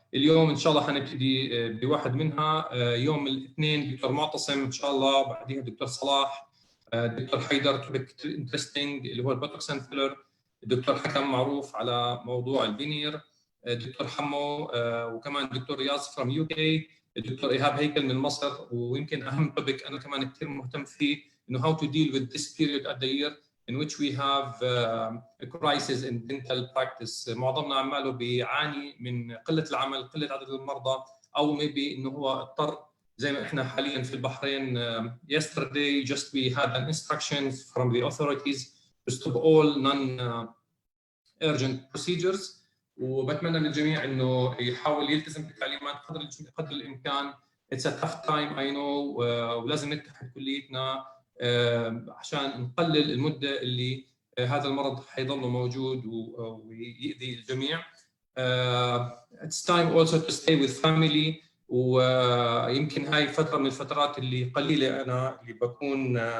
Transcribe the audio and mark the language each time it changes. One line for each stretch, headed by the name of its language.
Arabic: اليوم ان شاء الله حنبتدي بواحد منها يوم الاثنين دكتور معتصم ان شاء الله، بعديها دكتور صلاح، دكتور حيدر توبيك انترستينج اللي هو البوتوكس فيلر، الدكتور حكم معروف على موضوع الفينير، دكتور حمو، وكمان دكتور رياض from UK، الدكتور ايهاب هيكل من مصر. ويمكن اهم توبيك انا كمان كثير مهتم فيه انه
English: how to deal with this period at the year in which we have a crisis in dental practice.
Arabic: معظمنا عماله بيعاني من قله العمل، قله عدد المرضى، او
English: maybe
Arabic: انه هو اضطر زي ما احنا حاليا في البحرين.
English: Yesterday just we had an instruction from the authorities to stop all non-urgent procedures.
Arabic: وبتمنى من الجميع انه يحاول يلتزم بالتعليمات قدر الامكان.
English: It's a tough time I know،
Arabic: ولازم نتحد كليتنا عشان نقلل المده اللي هذا المرض حيضل موجود ويؤذي الجميع.
English: It's time also to stay with family.
Arabic: ويمكن هاي فتره من الفترات اللي قليله انا اللي بكون